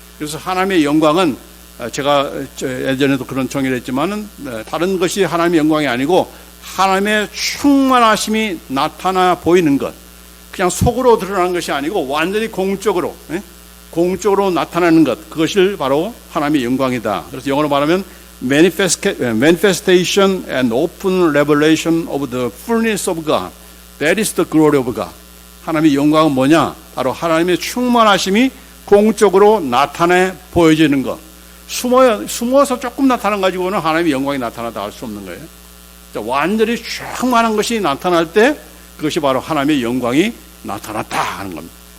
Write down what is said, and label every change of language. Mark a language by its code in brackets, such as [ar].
[ko] 그래서 하나님의 영광은, 제가 예전에도 그런 정의를 했지만은 다른 것이 하나님의 영광이 아니고 하나님의 충만하심이 나타나 보이는 것, 그냥 속으로 드러나는 것이 아니고 완전히 공적으로 나타나는 것, 그것이 바로 하나님의 영광이다. 그래서 영어로 말하면 [en] manifestation and open revelation of the fullness of God. That is the glory of God. [ko] 하나님의 영광은 뭐냐? 바로 하나님의 충만하심이 공적으로 나타내 보여지는 것. 숨어서 조금 나타난 가지고는 하나님의 영광이 나타나다 할 수 없는 거예요. 완전히 충만한 것이 나타날 때 그것이 바로 하나님의 영광이 나타났다 하는 겁니다.